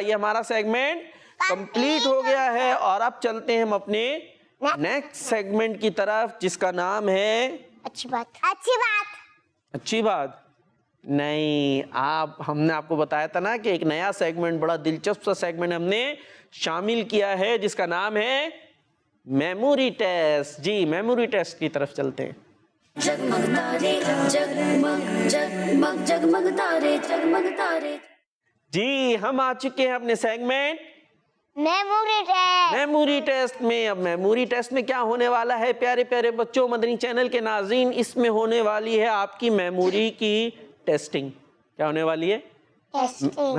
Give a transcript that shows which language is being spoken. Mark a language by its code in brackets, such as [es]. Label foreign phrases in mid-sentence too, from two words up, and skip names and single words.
[ur] یہ ہمارا سیگمنٹ کمپلیٹ ہو گیا ہے. اور اب چلتے ہیں ہم اپنے [en] next segment [ur] کی طرف جس کا نام ہے اچھی بات. اچھی بات. اچھی بات نہیں. ہم نے آپ کو بتایا تھا نا کہ ایک نیا سیگمنٹ, بڑا دلچسپ سا سیگمنٹ ہم نے شامل کیا ہے جس کا نام ہے میموری ٹیسٹ. جی میموری ٹیسٹ کی طرف چلتے ہیں. جگمگ تارے جگمگ جگمگ جگمگ تارے جگمگ تارے. جی ہم آ چکے ہیں اپنے سیگمنٹ میموری ٹیسٹ. میموری ٹیسٹ میں. اب میموری ٹیسٹ میں کیا ہونے والا ہے پیارے پیارے بچوں, مدنی چینل کے ناظرین؟ اس میں ہونے والی ہے آپ کی میموری کی ٹیسٹنگ. کیا ہونے والی ہے؟ ٹیسٹنگ.